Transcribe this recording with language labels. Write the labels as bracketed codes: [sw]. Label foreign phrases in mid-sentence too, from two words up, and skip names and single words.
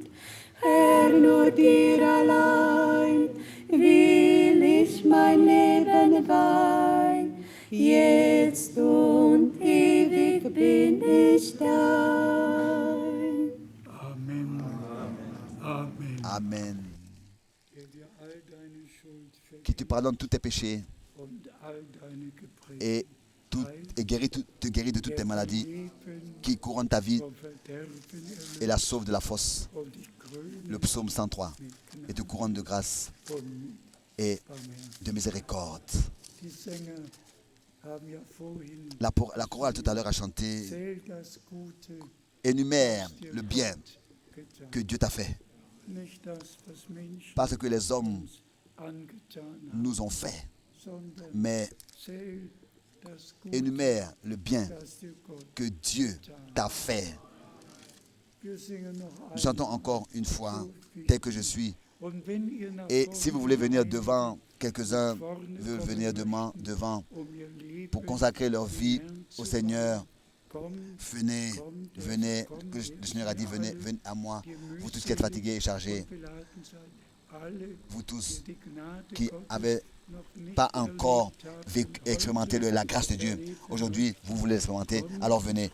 [de] Herr, nur dir allein will ich mein Leben weihen, jetzt und ewig bin ich dein. Amen. Amen. Amen. Der dir all deine Schuld [fr] Qui te pardonne tous tes péchés [de] vergibt und all deine Gebrechen, [fr] et, te guérit de toutes tes maladies, [de] Leben [fr] qui couronne ta vie [de] vom Verderben erlöst [fr] et la sauve de la fosse. [de] und dich krönt [fr] Le psaume 103. Et te couronne de grâce [de] von [fr] et [de] Barmherzigkeit. [fr] de miséricorde. [de] Die Sänger haben ja vorhin [fr] La chorale tout à l'heure a chanté [de] zählt das Gute, [fr] énumère le bien [de] getan, [fr] que Dieu t'a fait. [de] nicht das, was Menschen [fr] Pas ce que les hommes [de] angetan haben, [fr] nous ont fait, [de] sondern [fr] mais [de] zählt das Gute, [fr] énumère le bien [de] das dir Gott. [fr] que Dieu t'a fait. [de] Wir singen noch [fr] Nous chantons [de] einmal. [fr] encore une fois, tel que je suis. [de] Und wenn ihr nach [fr] Et [de] vorne [fr] si vous voulez venir [de] kommt, [fr] devant, quelques-uns veulent venir devant [de] ihr Leben [fr] pour consacrer leur vie au Seigneur. [de] kommt, [fr] Venez, venez, que le Seigneur a dit, venez, venez à moi, vous tous qui êtes fatigués et chargés, [de] beladen seid, alle, [fr] vous tous [de] die die Gnade [fr] qui [de] Gottes [fr] n'avez [de] noch nicht [fr] pas encore [de] erlebt haben, [fr] expérimenté la grâce de Dieu. Aujourd'hui, vous voulez l'expérimenter, alors venez.